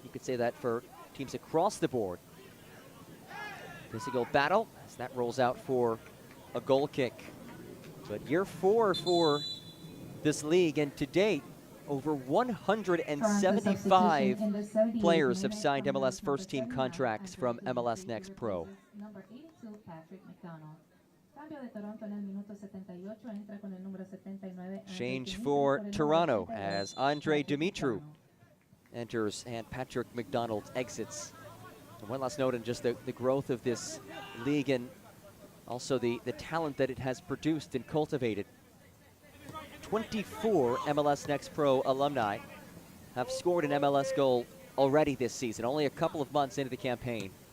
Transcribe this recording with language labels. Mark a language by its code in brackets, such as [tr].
[en] You could say that for teams across the board. Physical battle as that rolls out for a goal kick. But year 4 for this league, and to date, over 175 players have signed MLS first-team contracts from MLS NEXT Pro. Number 82, Patrick McDonald. [es] Cambio de Toronto en el minuto 78, entra con el número 79. [en] Change for Toronto as Andre Dumitru enters and Patrick McDonald exits. And one last note on just the growth of this league and also the talent that it has produced and cultivated. 24 MLS NEXT Pro alumni have scored an MLS goal already this season, only a couple of months into the campaign.